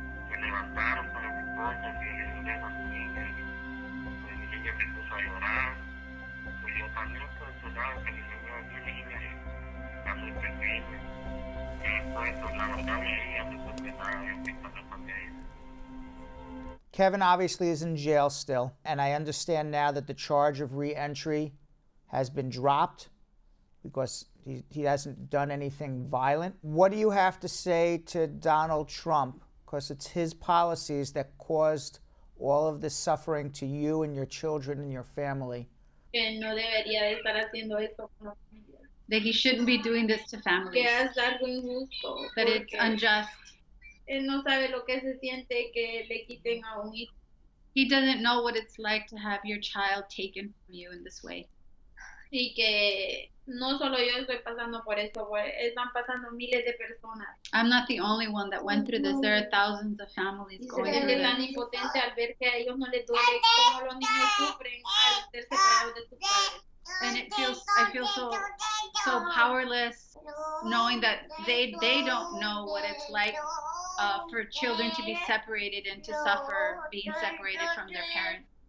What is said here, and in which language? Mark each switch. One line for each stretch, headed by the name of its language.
Spanish: Me levantaron para mi esposa y le di un beso a mi niña. Pues mi niña se puso a llorar. Pues yo también, pues sabes que mi niña está muy pequeña. Y pues la verdad de ella me sorprendaba que pasó con ella.
English: Kevin obviously is in jail still, and I understand now that the charge of re-entry has been dropped because he hasn't done anything violent. What do you have to say to Donald Trump? Because it's his policies that caused all of this suffering to you and your children and your family.
Spanish: Que no debería de estar haciendo esto con las familias.
English: That he shouldn't be doing this to families.
Spanish: Que es algo injusto.
English: That it's unjust.
Spanish: Él no sabe lo que se siente que le quiten a un hijo.
English: He doesn't know what it's like to have your child taken from you in this way.
Spanish: Y que no solo yo estoy pasando por esto, están pasando miles de personas.
English: I'm not the only one that went through this. There are thousands of families going through
Spanish: Es tan
English: this.
Spanish: impotente al ver que a ellos no les duele cómo los niños sufren al ser separados de sus padres.
English: And I feel so powerless, knowing that they don't know what it's like for children to be separated and to suffer being separated from their parents.